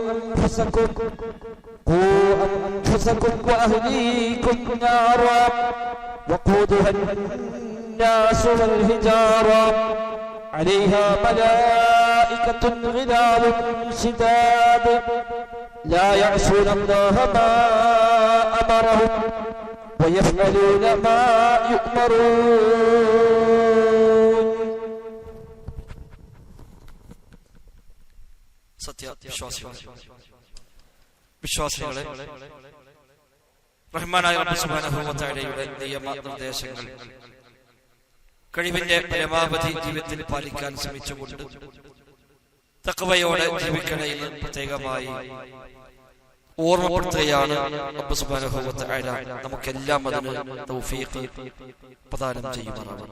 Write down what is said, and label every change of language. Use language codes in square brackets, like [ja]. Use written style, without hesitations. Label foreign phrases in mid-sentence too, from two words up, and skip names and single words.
[ar] أنفسكم وأهليكم نارا وقودها الناس والحجارة عليها ملائكة غلاظ شداد لا يعصون الله ما أمرهم ويفعلون ما يؤمرون. [ml] വിശ്വാസികളെ, റഹ്മാനായ റബ്ബ് [ar] سبحانه وتعالى [ml] നിയമനിർദ്ദേശങ്ങൾ കഴിവിന്റെ പരമാവധി ജീവിതത്തിൽ പാലിക്കാൻ ശ്രമിച്ചുകൊണ്ട് തഖ്വയോടെ ജീവിക്കണമെന്ന് പ്രത്യേകമായി ഓർമ്മപ്പെടുത്തുകയാണ് റബ്ബ് [ar] سبحانه وتعالى [ml] നമുക്കെല്ലാം അതിന് തൗഫീഖ് പ്രദാനം ചെയ്യുമാറാവട്ടെ.